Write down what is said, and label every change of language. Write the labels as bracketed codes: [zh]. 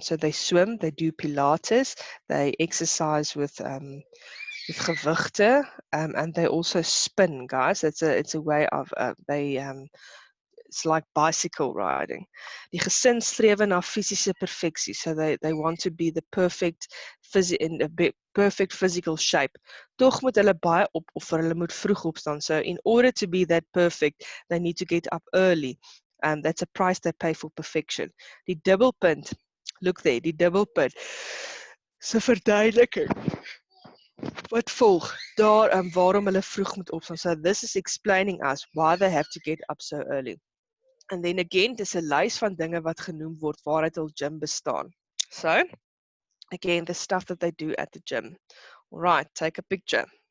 [en] So they swim, they do pilates, they exercise with gewigte, and they also spin, guys. It's a way of it's like bicycle riding. [af] Die gesin strewe na fisiese perfeksie. [en] So they want to be the perfect in a perfect physical shape. [af] Tog moet hulle baie opoffer, hulle moet vroeg opstaan. [en] So in order to be that perfect, they need to get up early. That's a price they pay for perfection. [af] Die dubbelpunt, [en] look there, [af] die dubbelpunt. So verduideliking. Wat volg? Daar waarom hulle vroeg moet opstaan. [en] So this is explaining us why they have to get up so early. And then again, [af] dis 'n lys van dinge wat genoem word waaruit hul gym bestaan. [en] So, again, the stuff that they do at the gym. All right, take a picture.